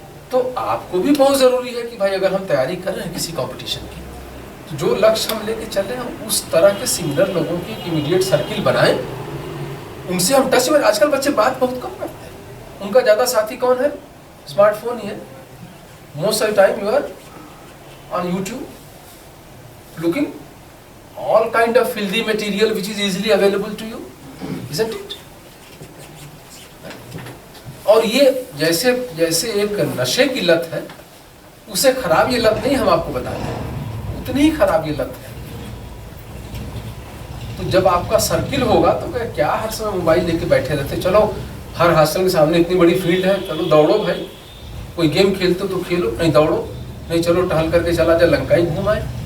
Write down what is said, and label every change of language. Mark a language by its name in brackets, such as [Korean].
[Hindi] तो आपको भी बहुत जरूरी है कि भाई अगर हम तैयारी कर रहे हैं किसी कंपटीशन की, तो जो लक्ष्य हम लेके चल रहे हैं उस तरह के सिमिलर लोगों की इमीडिएट सर्किल बनाएं, उनसे हम टच में। आजकल बच्चे बात बहुत कम करते हैं, उनका ज्यादा साथी कौन है? स्मार्टफोन ही है। [English] Most of the time you are on YouTube looking all kind of filthy material which is easily available to you, isn't it? [Hindi] और ये जैसे जैसे एक नशे की लत है, उसे खराब ये लत नहीं हम आपको बताते हैं, उतनी ही खराब ये लत है। तो जब आपका सर्किल होगा तो क्या हर समय मोबाइल लेके बैठे रहते, चलो हर हॉस्टल के सामने इतनी बड़ी फील्ड है, चलो दौड़ो भाई, कोई गेम खेलते तो खेलो, नहीं दौड़ो, नहीं चलो टहल करके चला जाए, लंका ही घूम आए।